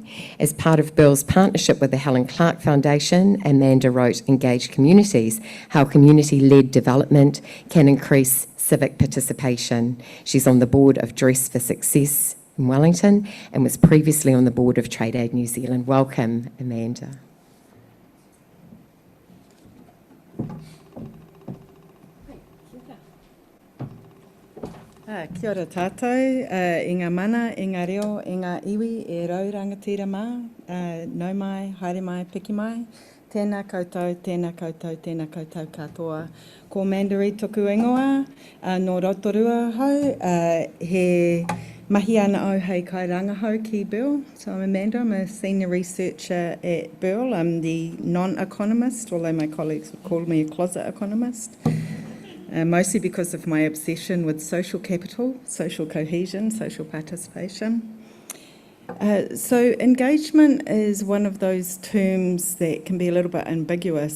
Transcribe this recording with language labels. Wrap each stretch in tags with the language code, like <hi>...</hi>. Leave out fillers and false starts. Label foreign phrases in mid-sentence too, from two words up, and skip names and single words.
<en>As part of BERL's partnership with the Helen Clark Foundation, Amanda wrote Engage Communities, How Community-Led Development Can Increase Civic Participation. She's on the board of Dress for Success in Wellington and was previously on the board of Trade Aid New Zealand. Welcome, Amanda.</en> <mi>Kia ora tātou, i ngā mana, i ngā reo, i ngā iwi, e rau rangatira mā, nau mai, haere mai, piki mai, tēnā koutou, tēnā koutou, tēnā koutou katoa. Ko Amanda Reid toku ingoa, no Rotorua hau, he mahi ana au hei kai rangahau ki BERL.</mi> <en>So I'm Amanda, I'm a senior researcher at BERL. I'm the non-economist, although my colleagues would call me a closet economist. Mostly because of my obsession with social capital, social cohesion, social participation. So engagement is one of those terms that can be a little bit ambiguous.</en>